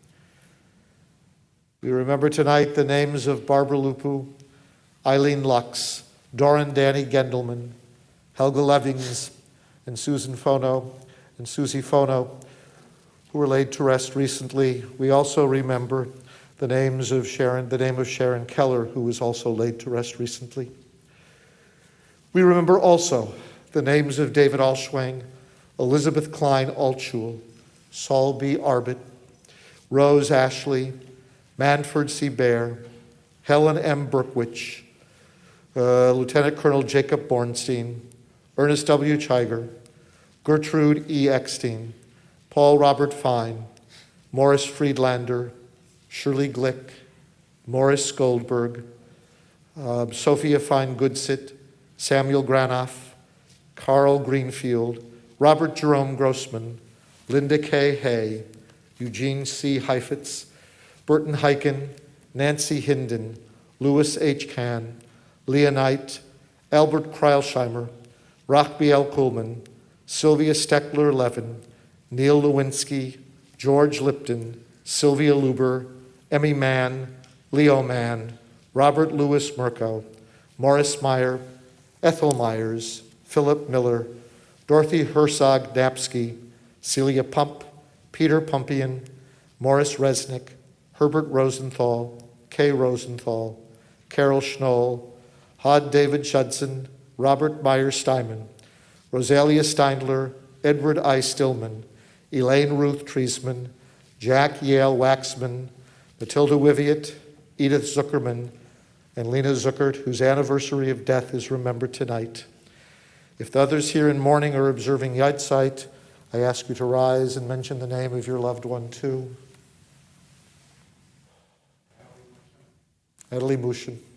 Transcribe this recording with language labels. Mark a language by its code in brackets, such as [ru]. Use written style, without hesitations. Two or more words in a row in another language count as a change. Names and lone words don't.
[en] We remember tonight the names of Barbara Lupu, Eileen Lux, Doran Danny Gendelman, Helga Levings, and Susan Fono, and Susie Fono, who were laid to rest recently. We also remember the name of Sharon Keller, who was also laid to rest recently. We remember also the names of David Alschwang, Elizabeth Klein Altschul, Saul B. Arbit, Rose Ashley, Manford C. Baer, Helen M. Berkwich, Lieutenant Colonel Jacob Bornstein, Ernest W. Chiger, Gertrude E. Eckstein, Paul Robert Fine, Morris Friedlander, Shirley Glick, Morris Goldberg, Sophia Fine-Goodsit, Samuel Granoff, Carl Greenfield, Robert Jerome Grossman, Linda K. Hay, Eugene C. Heifetz, Burton Heiken, Nancy Hinden, Louis H. Kahn, Leah Knight, Albert Kreilsheimer, Rachby L. Kuhlman, Sylvia Steckler-Levin, Neil Lewinsky, George Lipton, Sylvia Luber, Emmy Mann, Leo Mann, Robert Louis Murko, Morris Meyer, Ethel Myers, Philip Miller, Dorothy Herzog-Napsky, Celia Pump, Peter Pumpian, Morris Resnick, Herbert Rosenthal, Kay Rosenthal, Carol Schnoll, Hod David Judson, Robert Meyer Steinman, Rosalia Steindler, Edward I. Stillman, Elaine Ruth Treisman, Jack Yale Waxman, Matilda Wiviet, Edith Zuckerman, and Lena Zuckert, whose anniversary of death is remembered tonight. If the others here in mourning are observing Yahrzeit, I ask you to rise and mention the name of your loved one too. Natalie Mushin.